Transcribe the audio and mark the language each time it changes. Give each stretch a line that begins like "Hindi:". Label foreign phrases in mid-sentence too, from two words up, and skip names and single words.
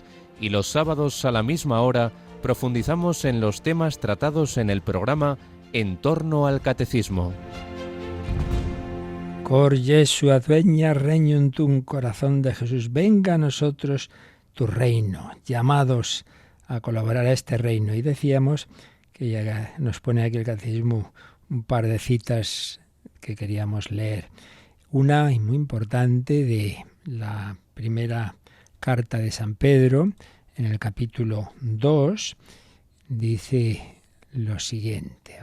Spanish: Y los sábados a la misma hora profundizamos en los temas tratados en el programa En torno al catecismo.
Latin: Cor Jesu advenia regnum tuum,
Spanish: corazón de Jesús, venga a nosotros tu reino, llamados a colaborar a este reino. Y decíamos que ya nos pone aquí el catecismo un par de citas que queríamos leer. Una, y muy importante, de la primera carta de San Pedro, en el capítulo 2, dice lo siguiente.